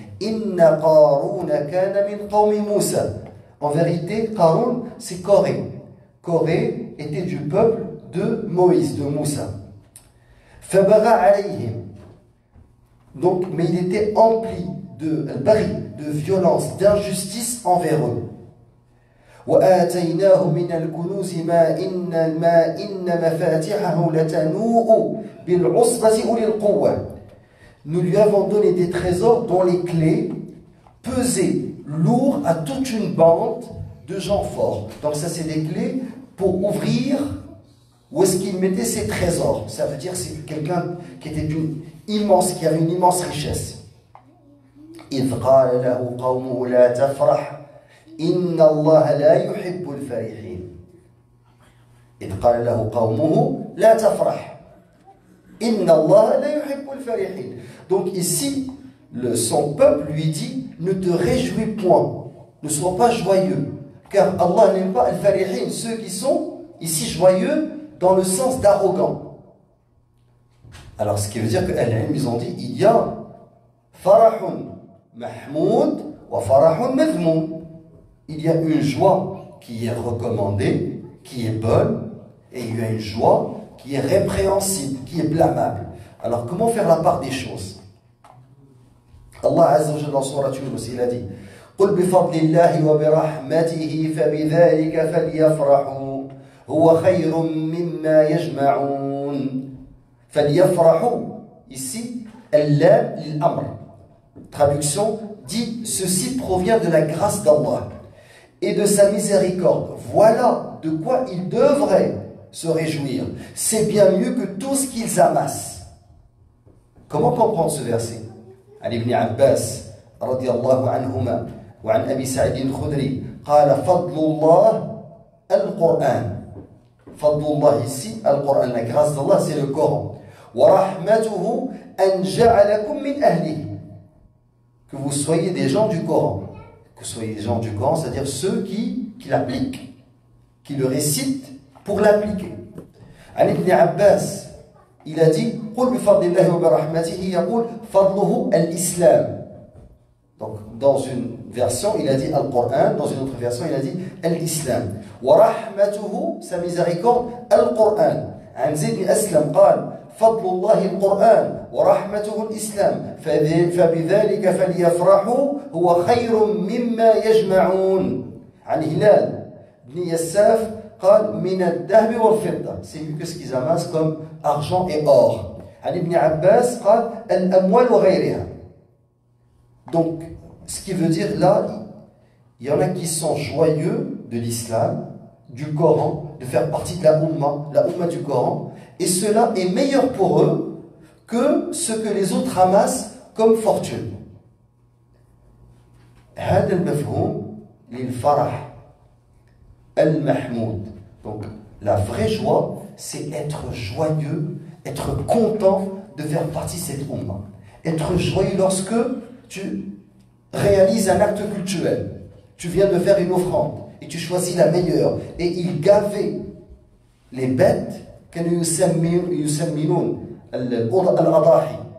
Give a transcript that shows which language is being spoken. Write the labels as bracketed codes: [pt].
[ar] Inna Qaruna kana min qawmi Musa. [fr] En vérité, Qarun, c'est Corée. Corée était du peuple de Moïse, de Moussa. [ar] Fabagha alayhim. [fr] Donc, mais il était empli de violence, d'injustice envers eux. [ar] وآتيناه من الكنوز ما إن مفاتحه لتنوء بالعصبة أولي القوة. [fr] Nous lui avons donné des trésors dont les clés pesaient lourd à toute une bande de gens forts. Donc ça, c'est des clés pour ouvrir où est-ce qu'il mettait ses trésors. Ça veut dire que c'est quelqu'un qui avait une immense richesse. [ar] إذ قال له قومه لا تفرح إن الله لا يحب الفرحين. إذ قال له قومه لا تفرح إن الله لا يحب الفرحين. [fr] Donc ici, son peuple lui dit, ne te réjouis point, ne sois pas joyeux, car Allah n'aime pas al-farihin, ceux qui sont ici joyeux dans le sens d'arrogant. Alors ce qui veut dire que ils ont dit, il y a [ar] farahun mahmoud wa farahun mazmoum. [fr] Il y a une joie qui est recommandée, qui est bonne, et il y a une joie qui est répréhensible, qui est blâmable. Alors comment faire la part des choses? Allah Azza wa Jalla dans Surah Yunus, il a dit [ar] قُلْ بِفَضْلِ اللَّهِ وَبِرَحْمَتِهِ فَبِذَلِكَ فَلْيَفْرَحُوا هُوَ خَيْرٌ مِّمَّا يَجْمَعُونَ. فَلْيَفْرَحُوا, [fr] ici, [ar] al-lam lil-amr. [fr] Traduction dit, ceci provient de la grâce d'Allah et de sa miséricorde. Voilà de quoi ils devraient se réjouir. C'est bien mieux que tout ce qu'ils amassent. Comment comprendre ce verset? [ar] عن ابن عباس رضي الله عنهما وعن أبي سعيد الخدري قال فضل الله القرآن. فضل الله [fr] ici, [ar] القرآن, [fr] la grâce d'Allah, c'est le Coran. [ar] ورحمته أن جعلكم من أهله. [fr] Que vous soyez des gens du Coran. Que vous soyez des gens du Coran, c'est-à-dire ceux qui l'appliquent, qui le récitent pour l'appliquer. [ar] عن ابن عباس [fr] il a dit [ar] قل بفضل الله وبرحمته يقول فضله الإسلام. [fr] Donc dans une version il a dit Al-Qur'an, dans une autre version il a dit Al-Islam. [ar] ورحمته [fr] sa miséricorde Al-Qur'an. [ar] عن زيد بن أسلم قال فضل الله القرآن ورحمته الإسلام فبذلك فليفرحوا هو خير مما يجمعون. عن هلال بن يساف قال من الذهب والفضة, [fr] c'est mieux que ce qu'ils amassent comme argent et or. [ar] عن ابن عباس قال الأموال وغيرها. [fr] Donc ce qui veut dire là, il y en a qui sont joyeux de l'islam, du Coran, de faire partie de la Ummah du Coran, et cela est meilleur pour eux que ce que les autres ramassent comme fortune. [ar] هذا المفهوم للفرح المحمود. [fr] Donc la vraie joie, c'est être joyeux, être content de faire partie de cette Ummah. Être joyeux lorsque tu réalises un acte cultuel. Tu viens de faire une offrande et tu choisis la meilleure. Et il gavait les bêtes. [ar] كانوا يسمنون الأضاحي.